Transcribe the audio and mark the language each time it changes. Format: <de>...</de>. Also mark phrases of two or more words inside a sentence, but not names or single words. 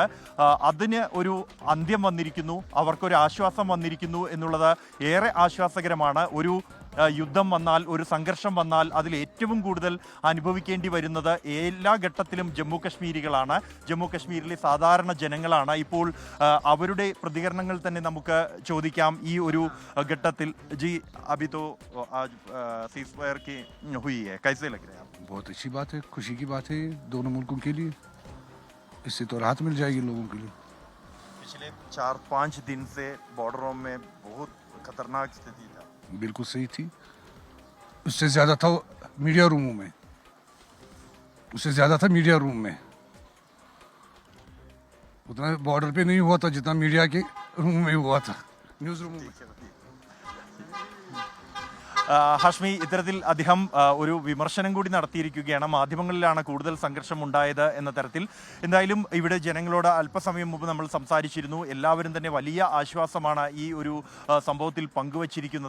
<ml>അതിന് ഒരു അന്ത്യം വന്നിരിക്കുന്നു, അവർക്കൊരു ആശ്വാസം വന്നിരിക്കുന്നു എന്നുള്ളത് ഏറെ ആശ്വാസകരമാണ്. ഒരു യുദ്ധം വന്നാൽ, ഒരു സംഘർഷം വന്നാൽ അതിൽ ഏറ്റവും കൂടുതൽ അനുഭവിക്കേണ്ടി വരുന്നത് എല്ലാ ഘട്ടത്തിലും ജമ്മു കശ്മീരികളാണ്, ജമ്മു കശ്മീരിലെ സാധാരണ ജനങ്ങളാണ്. ഇപ്പോൾ അവരുടെ പ്രതികരണങ്ങൾ തന്നെ നമുക്ക് ചോദിക്കാം ഈ ഒരു ഘട്ടത്തിൽ. ജി,</ml> <hi>अभी तो आज सीज़फायर की हुई है, कैसे लग रहा है आपको? बहुत अच्छी बात है, खुशी की बात है दोनों मुल्कों के लिए। इससे तो राहत मिल जाएगी लोगों के लिए। पिछले 4-5 दिन से बॉर्डरों में बहुत खतरनाक स्थिति था। बिल्कुल सही थी, उससे ज़्यादा था</hi> <en>media rooms</en> <hi>में, उससे ज़्यादा था</hi> <en>media room</en> <hi>में। उतना बॉर्डर पे नहीं हुआ था जितना मीडिया के रूम में हुआ था,</hi> <en>news room</en> <hi>में।</hi> <ml>ഹാഷ്മി, ഇത്തരത്തിൽ അദ്ദേഹം ഒരു വിമർശനം കൂടി നടത്തിയിരിക്കുകയാണ്. മാധ്യമങ്ങളിലാണ് കൂടുതൽ സംഘർഷം ഉണ്ടായത് എന്ന തരത്തിൽ. എന്തായാലും ഇവിടെ ജനങ്ങളോട് അല്പസമയം മുമ്പ് നമ്മൾ സംസാരിച്ചിരുന്നു. എല്ലാവരും തന്നെ വലിയ ആശ്വാസമാണ് ഈ ഒരു സംഭവത്തിൽ പങ്കുവച്ചിരിക്കുന്നത്.</ml>